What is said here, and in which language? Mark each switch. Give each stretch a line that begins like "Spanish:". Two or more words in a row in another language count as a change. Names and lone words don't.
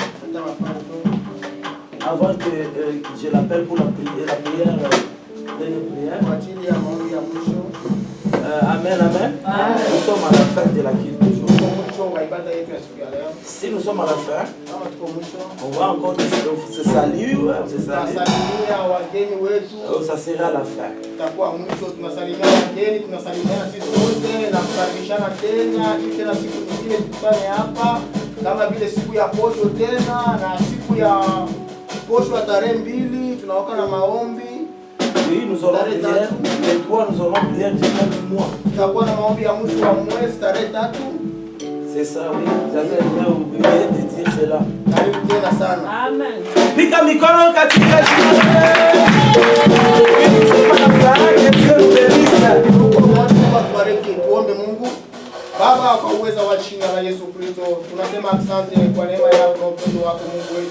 French: Avant que je l'appelle pour la prière amen, amen. Nous sommes à la fin de la guide d'aujourd'hui. Si nous sommes à la fin, on va encore se saluer. Ça sera à la fin.
Swahili: Kama vile siku ya posho tena na siku ya posho ya tarehe 2 tunaoka na maombi.
French: Oui, nous aurons prière. Les 3 nous aurons prière du mois.
Swahili: Tutakuwa na maombi ya mwisho wa mwezi tarehe 3.
French: C'est ça, oui. J'avais oublié de dire cela.
Swahili: Karibu tena sana. Amen. Pika mikono katika jina la Yesu. Tuombe Mungu. Baba, kwa uweza wa jina la Yesu Kristo, tunasema asante kwa neema yako na upendo wako Mungu wetu.